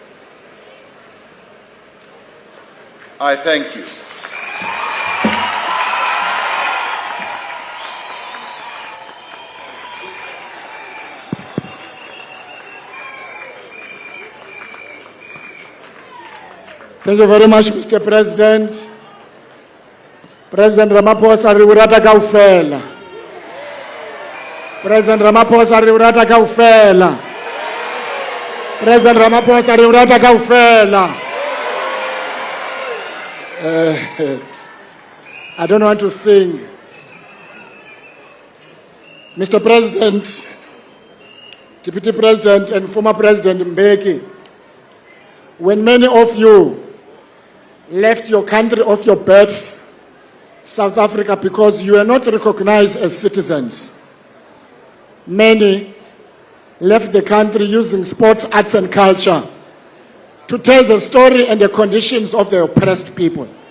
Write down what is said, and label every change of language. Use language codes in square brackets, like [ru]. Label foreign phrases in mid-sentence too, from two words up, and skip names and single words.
[en] I thank you. Thank you very much, Mr. President. [st] President Ramaphosa riurata kaufela. President Ramaphosa riurata kaufela. President Ramaphosa re o rata kaofela. [en] I don't want to sing. Mr. President, Deputy President and former President Mbeki, when many of you left your country of your birth, South Africa, because you were not recognized as citizens, many left the country using sports, arts and culture to tell the story and the conditions of the oppressed people.